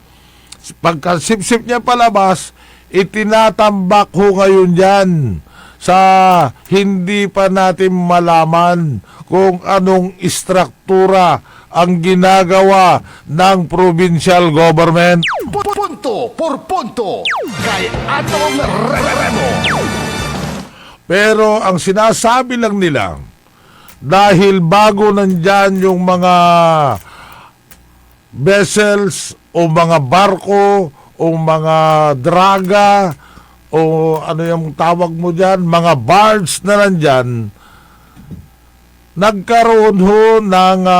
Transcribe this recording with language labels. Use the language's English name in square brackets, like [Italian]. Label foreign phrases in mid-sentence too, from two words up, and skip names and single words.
[Filipino] Pagka sip-sip niya palabas, itinatambak ho ngayon dyan sa hindi pa natin malaman kung anong istruktura ang ginagawa ng [English] provincial government. [Filipino] Punto por punto kay Atong Remo. Pero ang sinasabi lang nila, dahil bago nandyan yung mga vessels o mga barko o mga draga o ano yung tawag mo dyan, mga barge na nandyan, nagkaroon ho ng